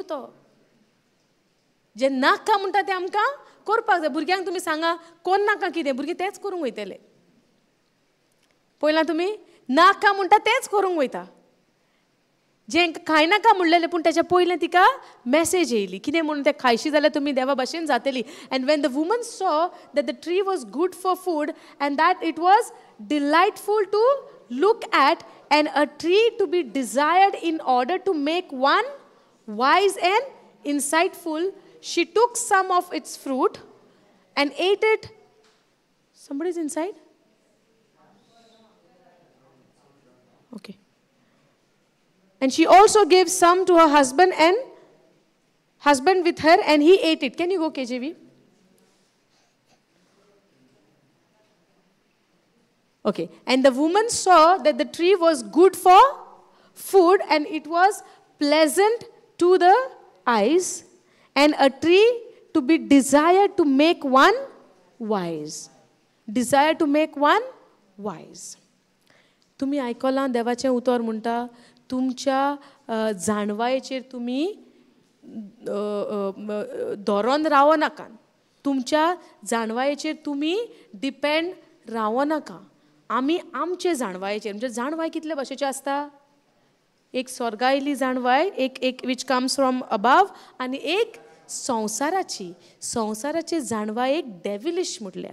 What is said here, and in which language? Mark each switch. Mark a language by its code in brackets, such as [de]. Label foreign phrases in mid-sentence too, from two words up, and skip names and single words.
[kok] तो जे नाका म्हणटा तें आमकां करपाक जाय. भुरग्यांक तुमी सांगा, कोण नाका कितें, भुरगीं तेंच करूंक वयतले. पळयलां तुमी, नाका म्हणटा तेंच करूंक वयता. जें खाय नाका म्हणलेलें, पूण तेच्या पयलें तिका मॅसेज येयली, कितें म्हणून तें खायशी जाल्यार तुमी देवा भाशेन जातली. [en] And when the woman saw that the tree was good for food and that it was delightful to look at and a tree to be desired in order to make one wise and insightful, she took some of its fruit and ate it. Somebody's inside? Okay. And she also gave some to her husband with her, and he ate it. Can you go, KJV? Okay. And the woman saw that the tree was good for food and it was pleasant to the eyes, and a tree to be desired to make one wise. Desire to make one wise. [kok] तुम्ही आयकलां देवाचें उतर म्हणटा, तुमच्या जाणवायेचेर तुमी धोरण रावो नाका. तुमच्या जाणवायेचेर तुमी डिपेंड रावो नाका. आमी आमचे जाणवायेचेर, म्हणजे जाणवाय कितले भाशेचे आसता, एक स्वर्गायली जाणवाय, एक [en] which comes from above, [kok] आनी एक संवसाराची जाणवाय एक डेविलिश म्हटल्या.